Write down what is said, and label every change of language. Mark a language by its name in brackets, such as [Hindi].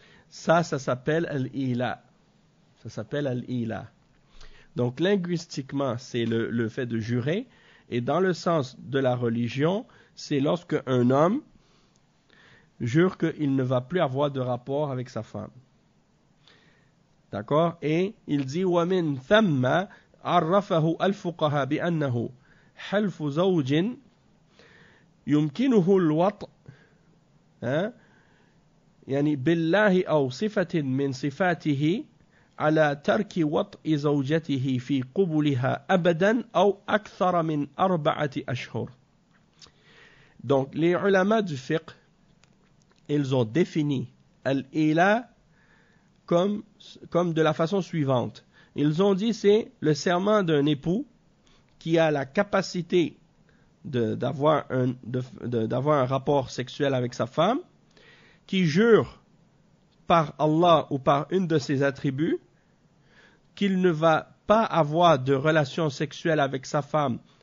[French] Ça s'appelle al-ila. Ça s'appelle al-ila. Donc, linguistiquement, c'est le fait de jurer. Et dans le sens de la religion, c'est lorsque un homme jure qu'il ne va plus avoir de rapport avec sa femme. D'accord? Et il dit [Arabic] وَمِنْ ثَمَّ عَرَّفَهُ الْفُقَهَا بِأَنَّهُ حَلْفُ زَوْجٍ يُمْكِنُهُ الْوَطْء يعني بالله أو صفة من صفاته على ترك وطء زوجته في قبلها أبدا أو أكثر من 4 أشهر. [French] Donc les ulama du fiqh, ils ont défini al-ila comme de la façon suivante. Ils ont dit c'est le serment d'un époux qui a la capacité d'avoir un rapport sexuel avec sa femme, qui jure par Allah ou par une de ses attributs qu'il ne va pas avoir de relation sexuelle avec sa femme